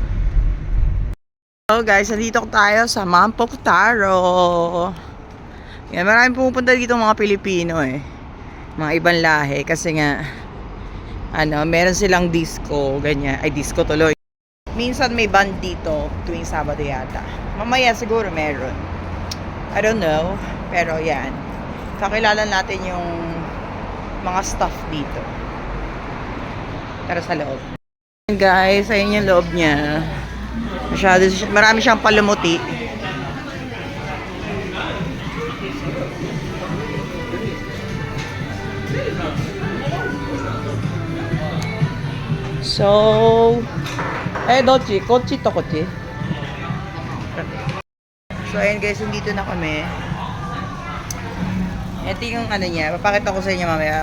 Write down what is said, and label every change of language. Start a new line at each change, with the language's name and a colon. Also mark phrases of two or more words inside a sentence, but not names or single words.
Filipino: So guys, nandito tayo sa Mampok Taro. Yan, maraming pumupunta dito mga Pilipino eh. Mga ibang lahi kasi nga meron silang disco, ganyan. Ay, disco tuloy. Minsan may band dito tuwing Sabado yata. Mamaya siguro meron.
English: I don't know.
Filipino: Pero yan. Kakilala natin yung mga staff dito. Tara sa loob. Guys, ayun yung loob niya. Marami siyang palamuti. So,
Japanese: dochi, kochi to kochi.
Filipino: So, ayun guys, nandito na kami. Ito yung niya, papakita ko sa inyo mamaya.